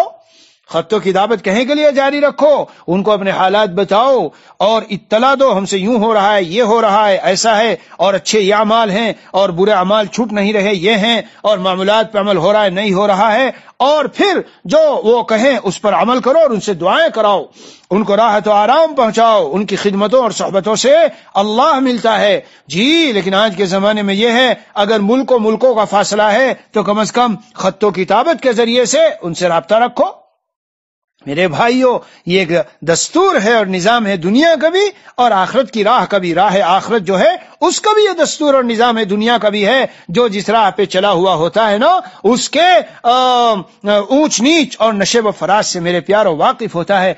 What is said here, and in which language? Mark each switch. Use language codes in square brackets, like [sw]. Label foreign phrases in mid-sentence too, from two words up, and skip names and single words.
[ur] خط و کتابت کہیں کے لیے جاری رکھو, ان کو اپنے حالات بتاؤ اور اطلاع دو ہم سے یوں ہو رہا ہے, یہ ہو رہا ہے, ایسا ہے, اور اچھے یہ اعمال ہیں اور برے اعمال چھوٹ نہیں رہے یہ ہیں, اور معاملات پہ عمل ہو رہا ہے نہیں ہو رہا ہے, اور پھر جو وہ کہیں اس پر عمل کرو اور ان سے دعائیں کراؤ, ان کو راحت و آرام پہنچاؤ. ان کی خدمتوں اور صحبتوں سے اللہ ملتا ہے. جی لیکن آج کے زمانے میں یہ ہے اگر ملکوں کا فاصلہ ہے تو کم از کم خط و کتابت کے ذریعے سے ان سے رابطہ رکھو. میرے بھائیوں یہ ایک دستور ہے اور نظام ہے دنیا کا بھی اور آخرت کی راہ کا بھی. راہ آخرت جو ہے اس کا بھی یہ دستور اور نظام ہے دنیا کا بھی ہے. جو جس راہ پہ چلا ہوا ہوتا ہے نا اس کے اونچ نیچ اور نشیب و فراز سے میرے پیاروں واقف ہوتا ہے.